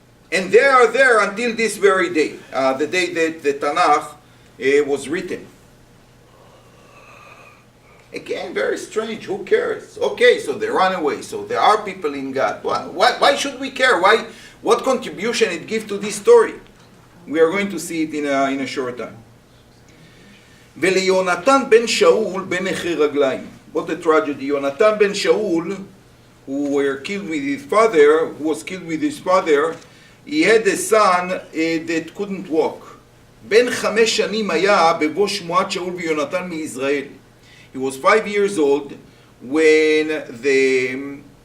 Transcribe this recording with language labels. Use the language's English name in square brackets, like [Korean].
[English] And they are there until this very day, the day that the Tanakh was written. Again, very strange, who cares? Okay, so they run away, so there are people in God. Why should we care? What contribution it gives to this story? We are going to see it in a short time. [Hebrew] וליונתן בן שאול בן אחי רגליים. [English] What a tragedy. Yonatan ben Shaul, who was killed with his father, he had a son that couldn't walk. [Hebrew] בן 5 שנים היה בבוא שמועת שאול ויונתן מישראל. [English] He was 5 years old when the